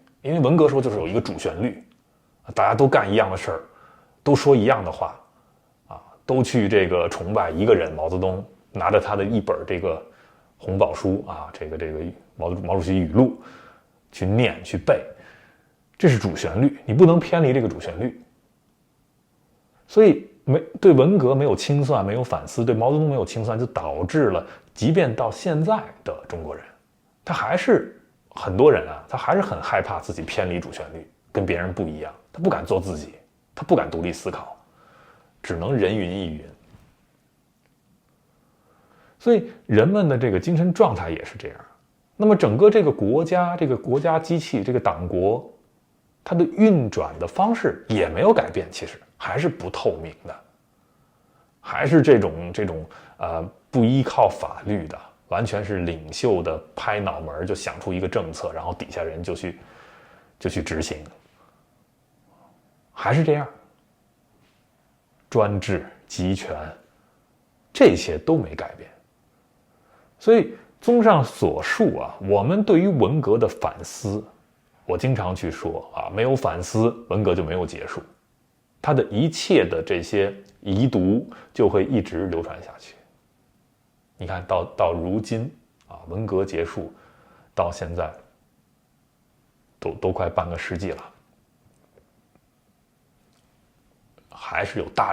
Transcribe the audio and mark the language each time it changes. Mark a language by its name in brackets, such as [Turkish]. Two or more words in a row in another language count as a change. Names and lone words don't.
[Chinese] 因為文革時候就是有一個主旋律，大家都幹一樣的事兒，都說一樣的話都去這個崇拜一個人毛澤東，拿着他的一本這個紅寶書這個毛主席語錄去念去背，這是主旋律，你不能偏離這個主旋律。所以對文革沒有清算，沒有反思，對毛澤東沒有清算，就導致了即便到現在的中國人，他還是很多人他還是很害怕自己偏離主旋律，跟別人不一樣，他不敢做自己，他不敢獨立思考，只能人云亦云。所以人们的這個精神狀態也是這樣。那麼整個這個國家機器，這個黨國，它的運轉的方式也沒有改變，其實還是不透明的，還是這種不依靠法律的，完全是領袖的拍腦門就想出一個政策，然後底下人就去執行，還是這樣，專制集權這些都沒改變。所以綜上所述啊，我們對於文革的反思，我經常去說啊，沒有反思，文革就沒有結束，它的一切的這些遺毒就會一直流傳下去。你看到如今啊，文革結束到現在都快半個世紀了，還是有大